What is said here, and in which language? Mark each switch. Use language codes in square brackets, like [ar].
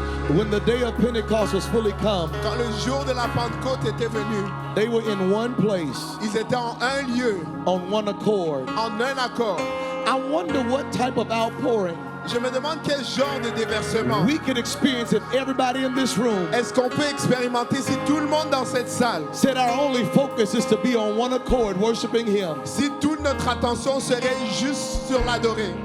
[en] When the day of Pentecost was fully come, [fr] Quand le jour de la Pentecôte était venu, [en] they were in one place, [fr] ils étaient en un lieu, [en] on one accord. [fr] en un accord. [en] I wonder what type of outpouring [fr] Je me demande quel genre de déversement [en] we could experience if everybody in this room [fr] est-ce qu'on peut expérimenter si tout le monde dans cette salle, [en] said our only focus is to be on one accord, worshiping Him. [fr] si toute notre attention serait juste sur l'adorer.